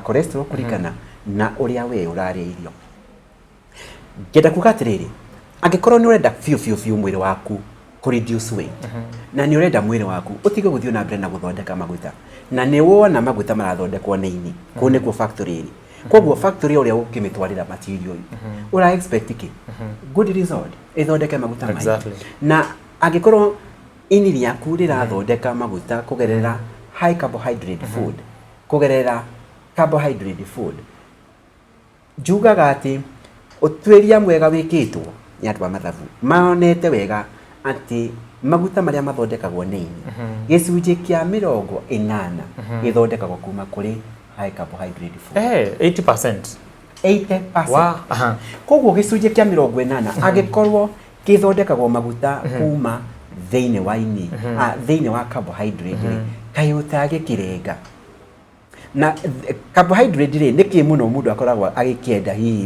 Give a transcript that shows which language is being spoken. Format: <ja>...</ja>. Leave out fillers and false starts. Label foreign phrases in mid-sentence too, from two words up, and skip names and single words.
<ki>cholesterol kũringana na ũrĩa we ũrarĩa irio ngenda kuga atĩrĩrĩ angĩkorwo nĩ ũrenda biũ mwĩrĩ waku kũ</ki> <en>reduce weight</en> <ki>na nĩ ũrenda mwĩrĩ waku ũtige gũthiĩ na mbere na gũthondeka maguta na nĩ wona maguta marathondekwo nĩ ini kũu nĩkuo factory ĩrĩ koguo factory ũrĩa ũkĩmĩtwarĩra material ũra expect kĩ</ki> <en>good result</en> <ki>ĩthondeke maguta maingĩ na angĩkorwo ini rĩaku rĩrathondeka maguta kũgerera</ki> <en>high carbohydrate food</en> <ki>kũgerera</ki> <en>carbohydrate food</en> <ki>njugaga atĩ ũtuĩria mwega wĩkĩtwo nĩ andũ a mathabu maonete wega atĩ maguta marĩa mathondekagwo nĩ ini gĩcunjĩ kĩa 80 gĩthondekagwo kuma kũrĩ</ki> <en>high carbohydrate food</en> <ki>80% wow. Koguo gĩcunjĩ kĩa 80 angĩkorwo gĩthondekagwo maguta kuma thĩinĩ wa ini thĩinĩ wa carbohydrate kaĩ ũtagĩkĩrenga na carbohydrate nĩ kĩ mũno mũndũ akoragwo agĩkĩenda hihi</ki>